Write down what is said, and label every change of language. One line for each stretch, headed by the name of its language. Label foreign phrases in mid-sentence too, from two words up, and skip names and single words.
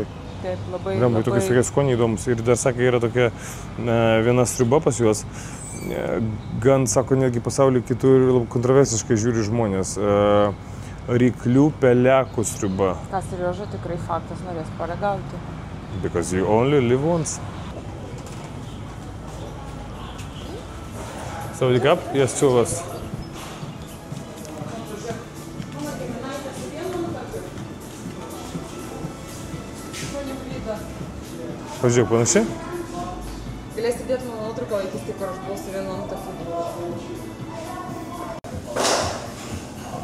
Lithuanian: Taip, labai. Tokie skoniai įdomus. Ir dar sakė, yra tokia viena sriuba pas juos. Gan, sako, netgi pasaulyje kitur kontroversiškai žiūri žmonės. Ryklių pelekų sriuba. Ką Serioža tikrai faktas norės paragauti.
English: Because you only live once.
Thai: สวัสดีครับ,
English: yes, two of us.
Lithuanian: Pažiūrėk, panašiai? Galėsi dėti mano nuotrauką vaikystėje, kur aš buvau su vienu tokiu.